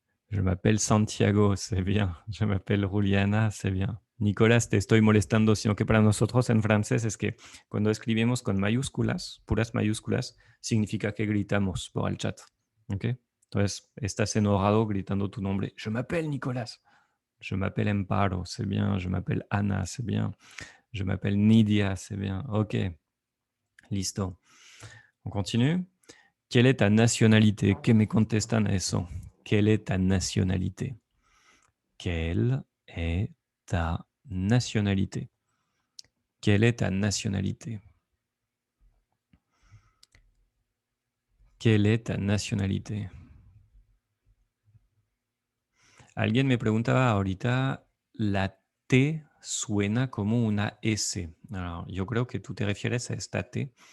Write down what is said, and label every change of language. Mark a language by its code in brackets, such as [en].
[fr] Je m'appelle Santiago, c'est bien. Je m'appelle Juliana, c'est bien. [es] Nicolás, te estoy molestando, sino que para nosotros en francés es que cuando escribimos con mayúsculas, puras mayúsculas, significa que gritamos por el chat. ¿Ok? Entonces, estás enojado gritando tu nombre. [fr] Je m'appelle Nicolás. Je m'appelle Amparo, c'est bien. Je m'appelle Ana, c'est bien. Je m'appelle Nidia, c'est bien. [es] Ok. Listo. [fr] On continue. Quelle est ta nationalité? [es] Que me contestan eso? [fr] Quelle est ta nationalité? Quelle est ta nationalité? Quelle est ta nationalité? Quelle est ta nationalité? [es] Alguien me preguntaba ahorita, la T suena como una S. Alors, yo creo que tú te refieres a esta T.